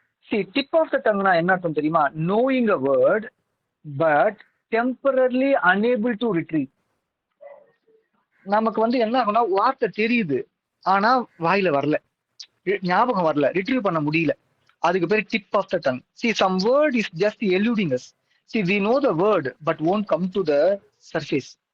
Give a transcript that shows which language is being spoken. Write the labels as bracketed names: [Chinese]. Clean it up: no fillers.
[English] See, tip of the tongue [Tamil] என்ன அர்த்தம் தெரியுமா? [English] knowing a word but temporarily unable to retrieve. [Tamil] நமக்கு என்ன ஆகும்னா வார்த்தை தெரியுது, ஆனா வாயில வரல, ஞாபகம் வரல, ரிட்ரீவ் பண்ண முடியல. அதுக்கு பேர் tip of the tongue. [English] See, some word is just eluding us. See, we know the word but won't come to the surface.